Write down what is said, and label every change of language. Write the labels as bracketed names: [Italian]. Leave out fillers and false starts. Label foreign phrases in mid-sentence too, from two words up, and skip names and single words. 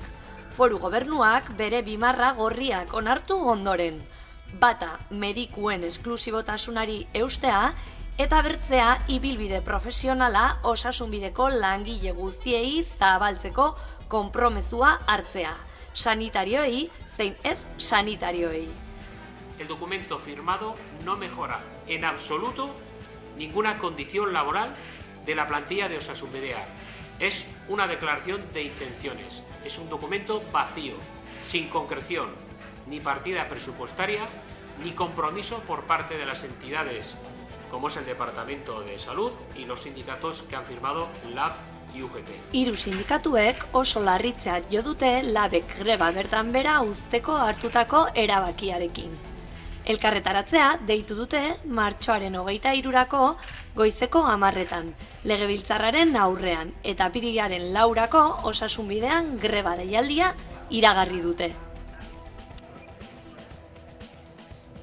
[Basque] Foru gobernuak bere bimarra gorriak onartu ondoren. Bata medikuen esklusibotasunari eustea eta bertzea ibilbide profesionala osasunbideko langile guztiei zabaltzeko konpromezua hartzea. Sanitarioei zein ez sanitarioei. [Spanish] El documento firmado no mejora en absoluto ninguna condición laboral de la plantilla de Osasunbidea. Es una declaración de intenciones. Es un documento vacío, sin concreción, ni partida presupuestaria, ni compromiso por parte de las entidades, como es el Departamento de Salud y los sindicatos que han firmado LAB y UGT. [Basque] 3 sindikatuek oso larritzat jo dute LABek greba bertan bera uzteko hartutako erabakiarekin. Elkarretaratzea deitu dute martxoaren 23rako goizeko 10etan, legebiltzarraren aurrean eta apirilaren 4rako osasunbidean greba deialdia iragarri dute.